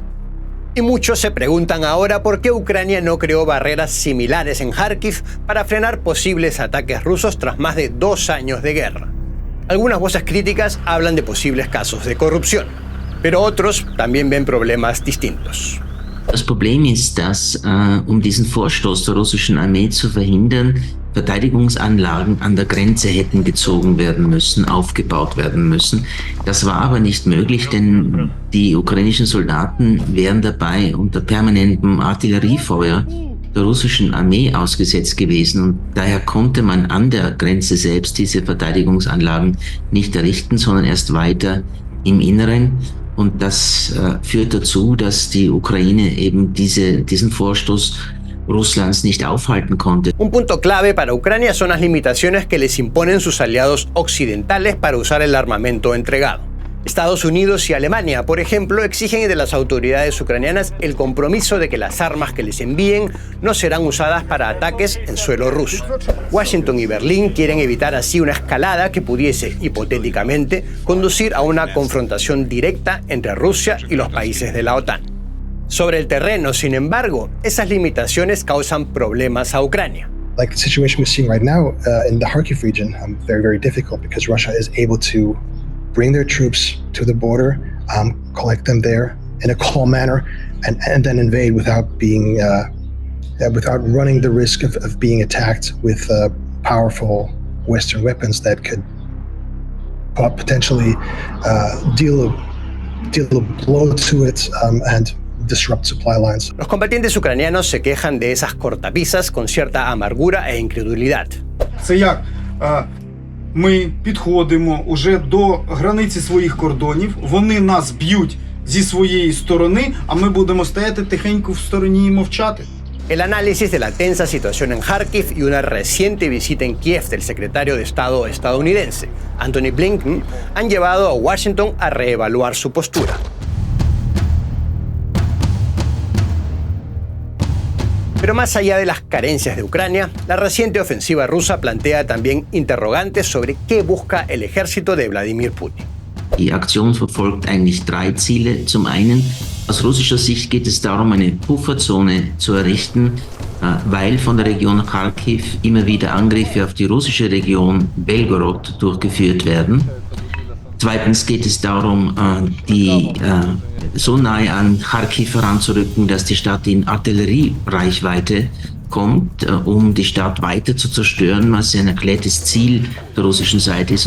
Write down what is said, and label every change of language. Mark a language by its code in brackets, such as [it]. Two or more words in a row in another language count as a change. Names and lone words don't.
[es] Y muchos se preguntan ahora por qué Ucrania no creó barreras similares en Kharkiv para frenar posibles ataques rusos tras más de 2 años de guerra. Algunas voces críticas hablan de posibles casos de corrupción, pero otros también ven problemas distintos. [de] Das Problem ist, dass diesen Vorstoß der russischen Armee zu verhindern, Verteidigungsanlagen an der Grenze hätten gezogen werden müssen, aufgebaut werden müssen. Das war aber nicht möglich, denn die ukrainischen Soldaten wären dabei unter permanentem Artilleriefeuer der russischen Armee ausgesetzt gewesen und daher konnte man an der Grenze selbst diese Verteidigungsanlagen nicht errichten, sondern erst weiter im Inneren. Und das führt dazu, dass die Ukraine eben diesen Vorstoß Russlands nicht aufhalten konnte. [es] Un punto clave para Ucrania son las limitaciones que les imponen sus aliados occidentales para usar el armamento entregado. Estados Unidos y Alemania, por ejemplo, exigen de las autoridades ucranianas el compromiso de que las armas que les envíen no serán usadas para ataques en suelo ruso. Washington y Berlín quieren evitar así una escalada que pudiese, hipotéticamente, conducir a una confrontación directa entre Rusia y los países de la OTAN. Sobre el terreno, sin embargo, esas limitaciones causan problemas a Ucrania. [en] Like the situation we're seeing right now in the Kharkiv region, very, very difficult because Russia is able to bring their troops to the border, collect them there in a calm manner, and then invade without running the risk of being attacked with powerful Western weapons that could potentially deal a blow to it and disrupt supply lines. [es] Los combatientes ucranianos se quejan de esas cortapisas con cierta amargura e incredulidad. [uk] Це як ми підходимо уже до границі своїх кордонів, вони нас б'ють зі своєї сторони, а ми будемо стояти тихенько в стороні і мовчати. [es] El análisis de la tensa situación en Kharkiv y una reciente visita en Kiev del secretario de Estado estadounidense, Antony Blinken, han llevado a Washington a reevaluar su postura. Pero más allá de las carencias de Ucrania, la reciente ofensiva rusa plantea también interrogantes sobre qué busca el ejército de Wladimir Putin. [de] Die Aktion verfolgt eigentlich 3 Ziele. Zum einen, aus russischer Sicht geht es darum, eine Pufferzone zu errichten, weil von der Region Kharkiv immer wieder Angriffe auf die russische Region Belgorod durchgeführt werden. Zweitens geht es darum, so nahe an Kharkiv heranzurücken, dass die Stadt in Artilleriereichweite kommt, um die Stadt weiter zu zerstören, was ein erklärtes Ziel der russischen Seite ist.